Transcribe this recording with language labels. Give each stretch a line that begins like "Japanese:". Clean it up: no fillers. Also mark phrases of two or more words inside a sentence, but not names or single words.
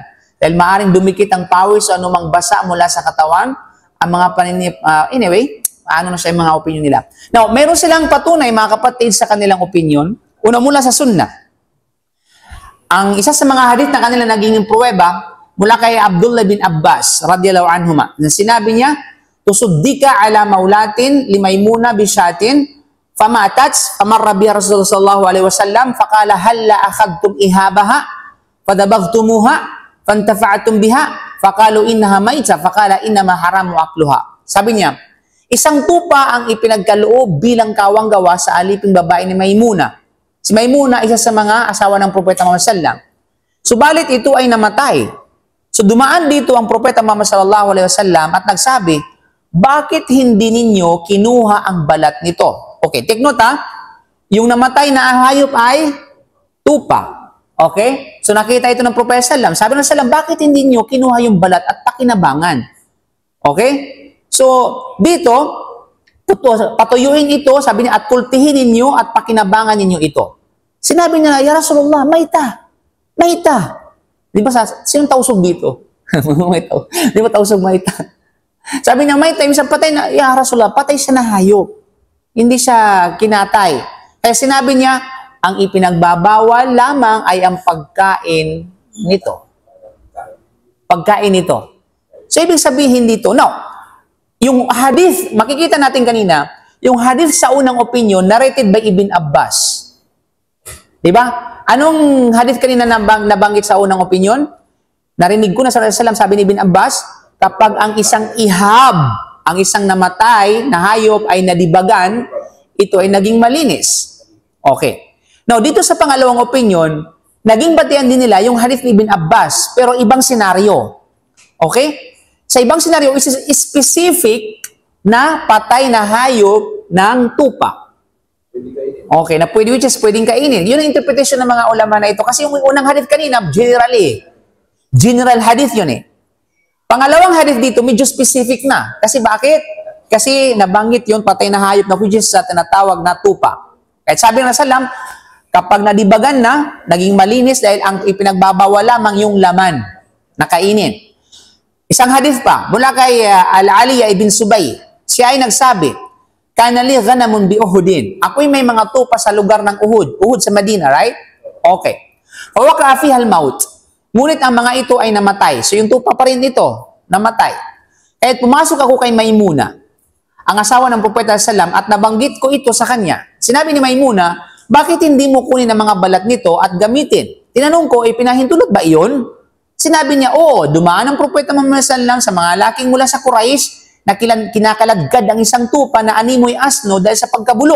Filipino: Dahil maaaring dumikit ang pawis o anumang basa mula sa katawan, ang mga anyway, ano na siya yung mga opinion nila. Now, meron silang patunay, mga kapatid, sa kanilang opinion. Una mula sa sunnah. Ang isa sa mga hadith na kanila naging pruweba, mula kay Abdullah bin Abbas,
Arabic: رضي الله عنهما,
Filipino: na sinabi niya,
Arabic: تصدق على مولاة لميمونة بشاة، فماتت، فمر بها رسول الله صلى الله عليه وسلم، فقال هلا أخذتم إهابها، فدبغتموها فانتفعتم بها فقالوا إنها ميتة فقال إنما حرم أكلها.
Filipino: Sabi niya, isang tupa ang ipinagkaloob bilang kawang gawa sa aliping babae ni Maymuna. Si Maymuna, isa sa mga asawa ng Propeta Muhammad
Arabic: صلى الله عليه وسلم.
Filipino: Subalit ito ay namatay. So dumaan dito ang Propeta Muhammad
Arabic: صلى الله عليه وسلم
Filipino: at nagsabi, bakit hindi ninyo kinuha ang balat nito? Okay,
English: take note
Filipino: ha. Yung namatay na hayop ay tupa. Okay? So nakita ito ng Propeta sallam. Sabi ng sallam, bakit hindi nyo kinuha yung balat at pakinabangan? Okay? So dito, patuyuin ito, sabi niya, at kultihin ninyo at pakinabangan ninyo ito. Sinabi niya,
Arabic: يا رسول الله، ميتة. ميتة.
Filipino: Di ba, sinong tausog dito? Di ba tausog maita? Sabi niya, maita, yung patay na,
Arabic: يا رسول الله,
Filipino: patay siya na hayop. Hindi siya kinatay. Kaya sinabi niya, ang ipinagbabawal lamang ay ang pagkain nito. Pagkain nito. So, ibig sabihin dito, no, yung hadith, makikita natin kanina, yung hadith sa unang opinion,
English: narrated by Ibn Abbas.
Filipino: Diba? Anong hadith kanina nabanggit sa unang opinion? Narinig ko na sa Rasulullah, sabi ni Ibn Abbas, kapag ang isang ihab, ang isang namatay na hayop ay nadibagan, ito ay naging malinis. Okay. Now, dito sa pangalawang opinion, naging batian din nila yung hadith ni Ibn Abbas, pero ibang senaryo. Okay? Sa ibang senaryo,
English: is specific
Filipino: na patay na hayop ng tupa. Okay, na pwede,
English: which is
Filipino: pwedeng kainin. Yun ang interpretation ng mga ulama na ito. Kasi yung unang hadith kanina, general hadith yun eh. Pangalawang hadith dito, medyo specific na. Kasi bakit? Kasi nabanggit yun, patay na hayop na
English: which is
Filipino: sa tinatawag na tupa. Kahit sabi ng Rasulullah, kapag nadibagan na, naging malinis dahil ang ipinagbabawal lamang yung laman na kainin. Isang hadith pa, mula kay Al-Aliya ibn Subay, siya ay nagsabi,
Arabic: كان لي غنم بأحد.
Filipino: Ako'y may mga tupa sa lugar ng Uhud. Uhud sa Madina, right? Okay.
Arabic: فوقع فيها الموت.
Filipino: Ngunit ang mga ito ay namatay. So yung tupa pa rin ito, namatay. Kaya't pumasok ako kay Maymuna, ang asawa ng Propeta sallam, at nabanggit ko ito sa kanya. Sinabi ni Maymuna, bakit hindi mo kunin ang mga balat nito at gamitin? Tinanong ko, pinahintulot ba iyon? Sinabi niya, oo, dumaan ang Propeta Muhammad sallam sa mga laking mula sa Quraysh na kinakalagkad ang isang tupa na animoy asno dahil sa pagkabulok.